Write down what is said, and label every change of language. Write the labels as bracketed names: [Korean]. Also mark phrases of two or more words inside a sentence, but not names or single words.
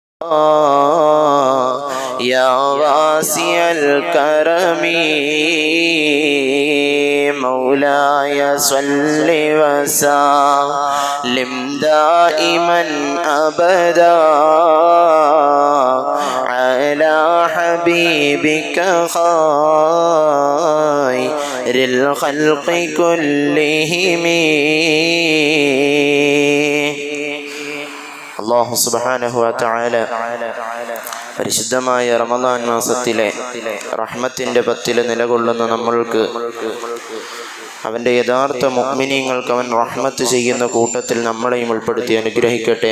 [Arabic] يا واسع الكرم مولاي صل وسلم دائما أبدا على حبيبك خير الخلق كلهم. الله سبحانه وتعالى [Malayalam] പരിശുദ്ധമായ റമദാൻ മാസത്തിലെ റഹ്മത്തിന്റെ പത്തിൽ നിലകൊള്ളുന്ന നമ്മൾക്ക് അവൻ്റെ യഥാർത്ഥ മുഅ്മിനീങ്ങൾക്ക് അവൻ റഹ്മത്ത് ചെയ്യുന്ന കൂട്ടത്തിൽ നമ്മളെയും ഉൾപ്പെടുത്തി അനുഗ്രഹിക്കട്ടെ.